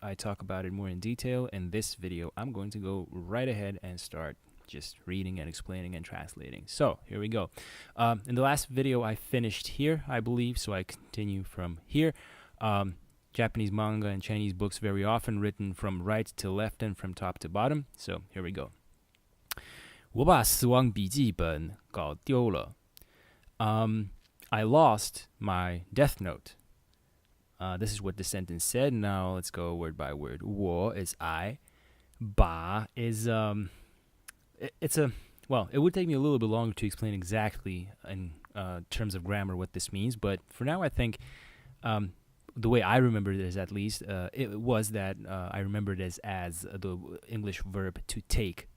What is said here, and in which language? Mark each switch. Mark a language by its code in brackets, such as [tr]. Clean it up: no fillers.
[en] I talk about it more in detail. In this video, I'm going to go right ahead and start just reading and explaining and translating. So here we go. In the last video, I finished here, I believe, so I continue from here. Japanese manga and Chinese books very often written from right to left and from top to bottom. So here we go. [zh] 我把死亡笔记本搞丢了. [en] I lost my death note. This is what the sentence said. Now let's go word by word. 我 is I. 把 is it would take me a little bit longer to explain exactly in terms of grammar what this means, but for now I think the way I remember it is, at least, it was that I remembered it as the English verb to take.